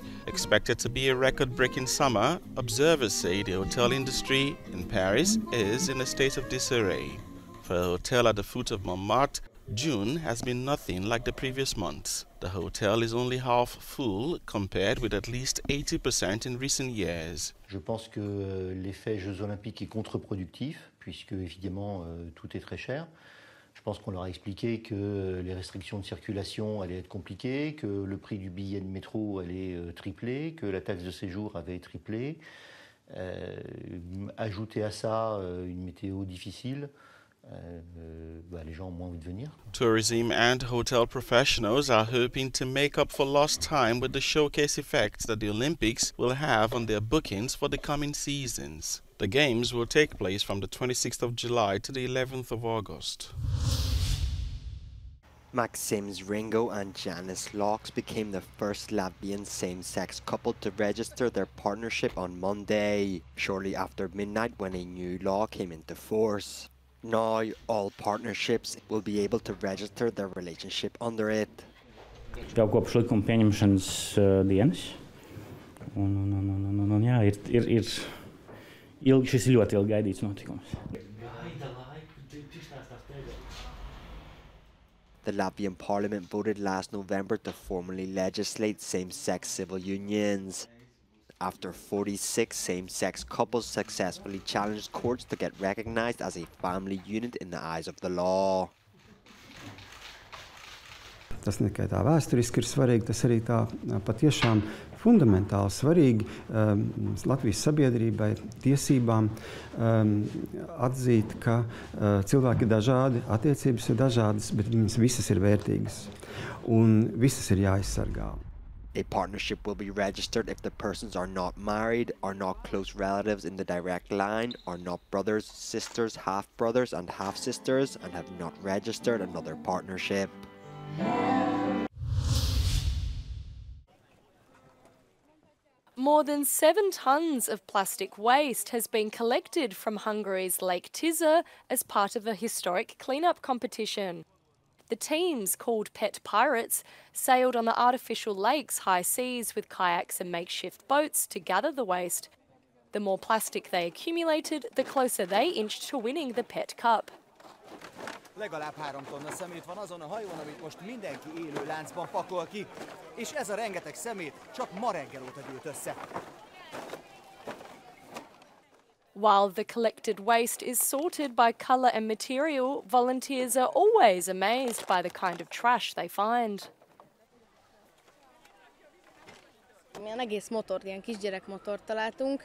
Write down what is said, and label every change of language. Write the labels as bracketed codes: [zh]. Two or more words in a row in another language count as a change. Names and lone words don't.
[en] Expected to be a record-breaking summer, observers say the hotel industry in Paris is in a state of disarray. For a hotel at the foot of Montmartre, June has been nothing like the previous months. The hotel is only half full compared with at least 80% in recent years. [fr] Je pense que l'effet Jeux Olympiques est contre-productif, puisque évidemment tout est très cher. Je pense qu'on leur a expliqué que les restrictions de circulation allaient être compliquées, que le prix du billet de métro allait tripler, que la taxe de séjour avait triplé. Ajouter à ça une météo difficile, les gens ont moins envie de venir. [en] Tourism and hotel professionals are hoping to make up for lost time with the showcase effects that the Olympics will have on their bookings for the coming seasons. The Games will take place from the 26th of July to the 11th of August. Maxims Ringo and Janice Laux became the first Latvian same-sex couple to register their partnership on Monday, shortly after midnight when a new law came into force. Now, all partnerships will be able to register their relationship under it. [lv] Jau kopš likuma pieņemšanas dienas. Šis ir ļoti ilgi gaidīts notikums. [en] The Latvian parliament voted last November to formally legislate same-sex civil unions, after 46 same-sex couples successfully challenged courts to get recognized as a family unit in the eyes of the law. [lv] Tas ne tikai tā vēsturiski ir svarīgi, tas arī tā patiešām fundamentāli svarīgi Latvijas sabiedrībai, tiesībām atzīt, ka cilvēki ir dažādi, attiecības ir dažādas, bet viņas visas ir vērtīgas un visas ir jāaizsargā. [en] A partnership will be registered if the persons are not married, are not close relatives in the direct line, are not brothers, sisters, half-brothers and half-sisters, and have not registered another partnership. More than 7 tons of plastic waste has been collected from Hungary's Lake Tisza as part of a historic cleanup competition. The teams, called Pet Pirates, sailed on the artificial lake's high seas with kayaks and makeshift boats to gather the waste. The more plastic they accumulated, the closer they inched to winning the Pet Cup. [hu] Legalább 3 tonna szemét van azon a hajón, amit most mindenki élő láncban pakol ki, és ez a rengeteg szemét csak ma reggel óta gyűlt össze. [en] While the collected waste is sorted by colour and material, volunteers are always amazed by the kind of trash they find. [hu] Milyen egész motort, ilyen kisgyerekmotort találtunk.